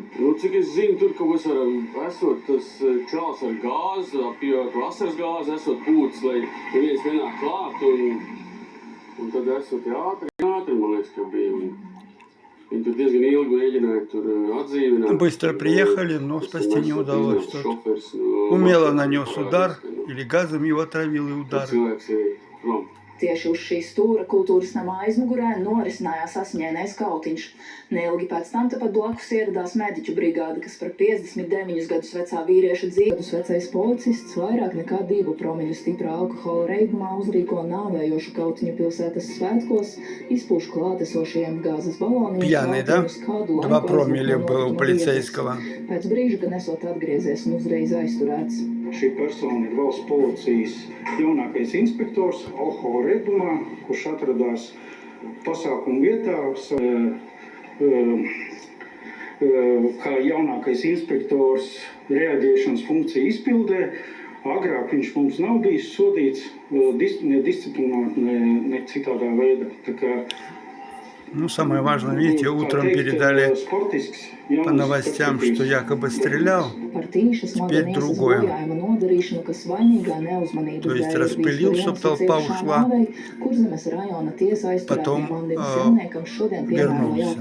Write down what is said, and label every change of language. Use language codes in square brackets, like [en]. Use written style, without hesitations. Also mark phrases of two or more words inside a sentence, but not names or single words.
[lv] Cik es zinu, tur kaut kas esot tas čāls ar gāzi, apjot vasaras gāzi, esot pūts, lai neviens nenāk klāt, un tad esot ātri, man liekas, ka bija. Viņi tur diezgan ilgi mēģināja tur atdzīvināt. [ru] Быстро приехали, но спасти не удалось. Умело нанес удар, или газом его отравил и ударил. [lv] Tieši uz šī stūra kultūras nama aizmugurē norisinājās asiņainais kautiņš. Neilgi pēc tam tepat blakus ieradās mediķu brigāde, kas par 59 gadus vecā vīrieša dzīvi. Gadus vecais policists vairāk nekā 2 promļu stiprā alkohola reibumā uzrīko nāvējošu kautiņu pilsētas svētkos, izpūš klātesošajiem gāzes baloniem. [ru] Пьяный, да? 2 промилле было у полицейского. [lv] Pēc brīža gan esot atgriezies un uzreiz aizturēts. Šī persona ir valsts policijas jaunākais inspektors alkohola reibumā, kurš atradās pasākumu vietā kā jaunākais inspektors reaģēšanas funkciju izpildē. Agrāk viņš mums nav bijis sodīts ne disciplināt, ne citādā veidā. [ru] Ну, самое важное, видите, утром передали по новостям, что якобы стрелял, теперь другое. То есть распылил, чтобы толпа ушла, потом вернулся.